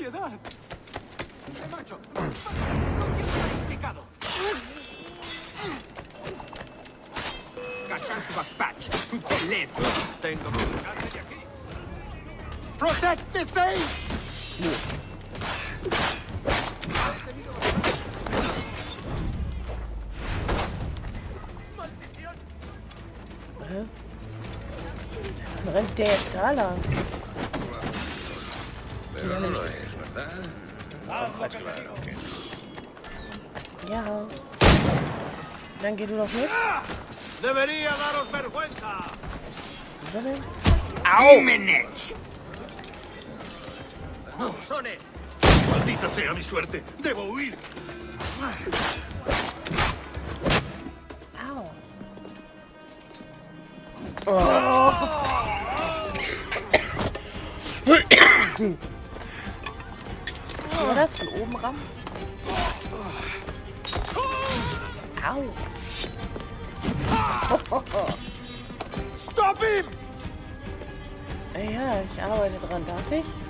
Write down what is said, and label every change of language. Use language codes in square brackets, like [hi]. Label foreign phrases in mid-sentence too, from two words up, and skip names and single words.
[en] Protect the safe! [de] Dann rennt der jetzt da lang. [es] Pero no lo es, ¿verdad? [de] Ja. Dann geh du doch mit. [es] Debería daros vergüenza. [de] Wo denn? ¡Aumenech! ¡Sones! [es] Maldita sea mi suerte. Debo huir. [de] Au. Oh. War das von oben ran? Au. [en] Stop him! [de] Ja, ich arbeite dran. Darf ich?